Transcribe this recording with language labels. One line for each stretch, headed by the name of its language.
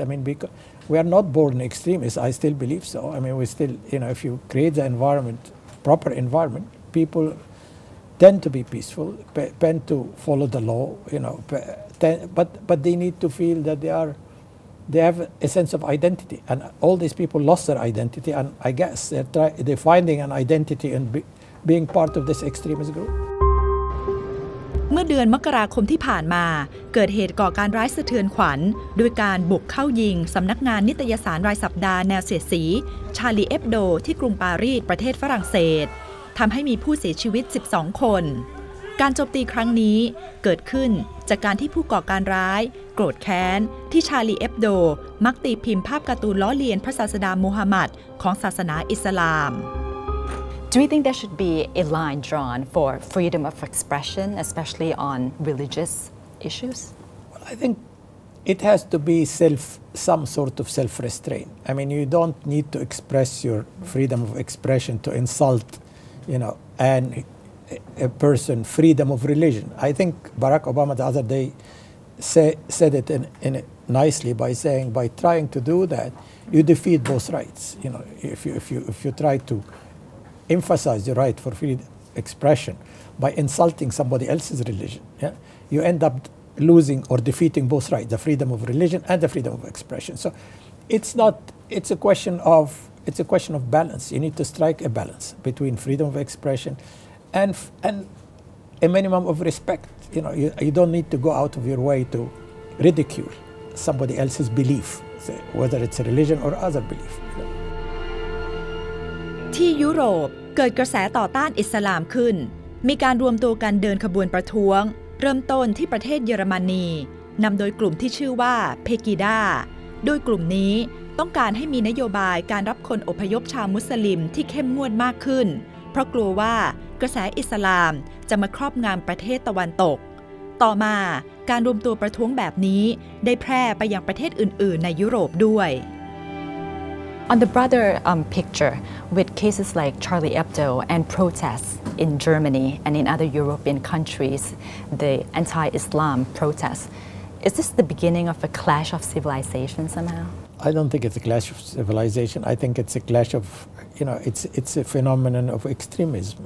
English: I mean, because we are not born extremists. I still believe so. I mean, we still, if you create the environment, proper environment, people tend to be peaceful, tend to follow the law, but they need to feel that they have a sense of identity. And all these people lost their identity, and I guess they're finding an identity in being part of this extremist group.
Thai: เมื่อเดือนมกราคมที่ผ่านมาเกิดเหตุก่อการร้ายสะเทือนขวัญโดยการบุกเข้ายิงสำนักงานนิตยสารรายสัปดาห์แนวเสียดสีชาลีเอฟโดที่กรุงปารีสประเทศฝรั่งเศสทำให้มีผู้เสียชีวิต12 คนการโจมตีครั้งนี้เกิดขึ้นจากการที่ผู้ก่อการร้ายโกรธแค้นที่ชาลีเอฟโดมักตีพิมพ์ภาพการ์ตูนล้อเลียนพระศาสดามูฮัมหมัดของศาสนาอิสลาม
English: Do you think there should be a line drawn for freedom of expression, especially on religious issues? Well, I think it has to be some sort of self-restraint. I mean, you don't need to express your freedom of expression to insult, and a person, freedom of religion. I think Barack Obama the other day said it nicely by saying, by trying to do that, you defeat both rights. If you try to emphasize your right for freedom of expression by insulting somebody else's religion, you end up losing or defeating both rights, the freedom of religion and the freedom of expression. So it's a question of balance. You need to strike a balance between freedom of expression and a minimum of respect. You don't need to go out of your way to ridicule somebody else's belief, whether it's a religion or other belief.
Thai: ที่ยุโรปเกิดกระแสต่อต้านอิสลามขึ้นมีการรวมตัวกันเดินขบวนประท้วงเริ่มต้นที่ประเทศเยอรมนีนำโดยกลุ่มที่ชื่อว่าเพกิดาโดยกลุ่มนี้ต้องการให้มีนโยบายการรับคนอพยพชาวมุสลิมที่เข้มงวดมากขึ้นเพราะกลัวว่ากระแสอิสลามจะมาครอบงำประเทศตะวันตกต่อมาการรวมตัวประท้วงแบบนี้ได้แพร่ไปยังประเทศอื่นๆในยุโรปด้วย
English: On the broader picture, with cases like Charlie Hebdo and protests in Germany and in other European countries, the anti-Islam protests, is this the beginning of a clash of civilization somehow? I don't think it's a clash of civilization. I think it's a clash of, it's a phenomenon of extremism.